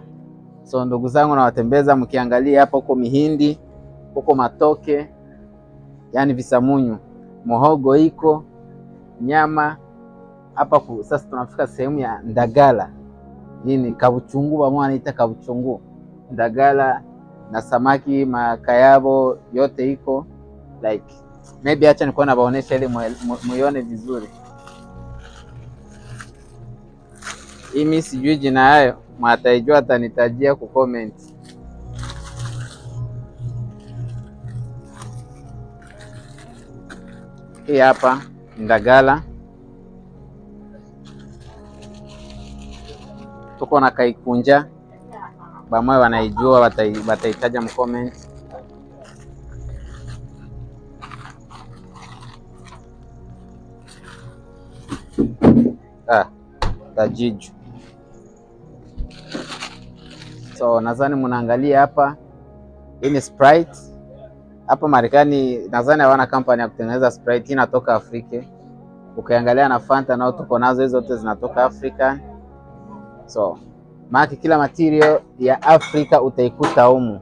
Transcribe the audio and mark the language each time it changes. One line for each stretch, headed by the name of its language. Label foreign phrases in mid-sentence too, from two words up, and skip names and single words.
Swahili: So ndugu zangu, nawatembeza mkiangalia hapa, huko mihindi, huko matoke, yani visamunyu, mohogo iko, nyama hapa. Sasa tunafika sehemu ya ndagala. Hii ni kabuchungu, bamwa anaita kabuchungu, ndagala na samaki makayabo yote iko
English: like maybe
Swahili: acha nikuwa nabaonesha ili muione vizuri. Hii mimi sijui jina hayo, mtaijua atanitajia ku comment. Hii hapa ndagala, tuko na kaikunja, bamwe wanaijua wataitaja mu comment. Tajiju. So nadhani mnaangalia hapa, hii ni Sprite. Hapa Marekani nadhani hawana kampani ya kutengeneza Sprite, hii inatoka Afrika. Ukiangalia na Fanta nao tuko nazo, hizo zote zinatoka Afrika. So maana kila material ya Afrika utaikuta humu.